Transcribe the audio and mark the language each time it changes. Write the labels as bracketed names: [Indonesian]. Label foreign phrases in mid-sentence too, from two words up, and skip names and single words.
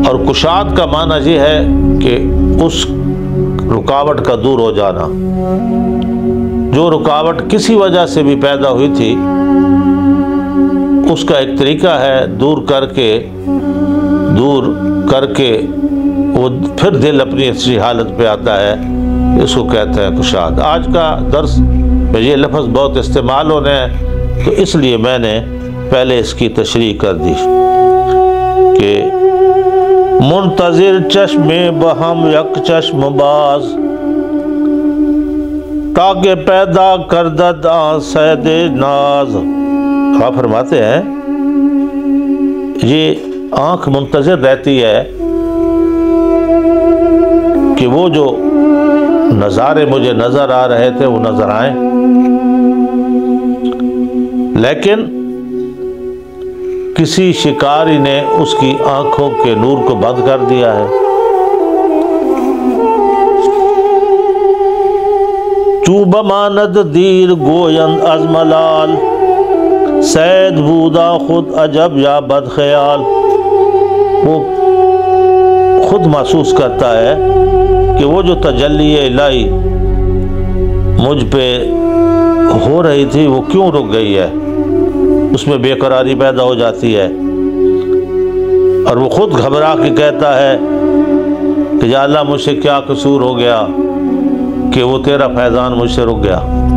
[Urdu] اور کشاد کا معنی یہ ہے کہ اس رکاوٹ کا دور ہو جانا، جو رکاوٹ کسی وجہ سے بھی پیدا ہوئی تھی اس کا ایک طریقہ ہے دور کر کے وہ پھر دل اپنی اصلی حالت پہ آتا ہے، اس کو کہتے ہیں کشاد۔ آج کا درس میں یہ لفظ بہت استعمال ہونے ہیں تو اس لیے میں نے پہلے اس کی تشریح کر دی کہ [Persian] منتظر چشم بہم یک چشم باز تاکہ پیدا کردد آن سید ناز۔ [Urdu] آپ فرماتے ہیں یہ آنکھ منتظر رہتی ہے کہ وہ جو نظارے مجھے نظر آ رہے تھے وہ نظر آئیں، لیکن کسی شکاری نے اس کی آنکھوں کے نور کو بند کر دیا ہے۔ [Persian] چوں بماند دیر گویند از ملال سید بودا خود عجب یا بد خیال۔ [Urdu] وہ خود محسوس کرتا ہے کہ وہ جو تجلی الہی مجھ پہ ہو رہی تھی وہ کیوں رک گئی ہے، اس میں بے قراری پیدا ہو جاتی ہے، اور وہ خود گھبرا کے کہتا ہے کہ یا اللہ مجھ سے کیا قصور ہو گیا کہ وہ تیرا فیضان مجھ سے رک گیا۔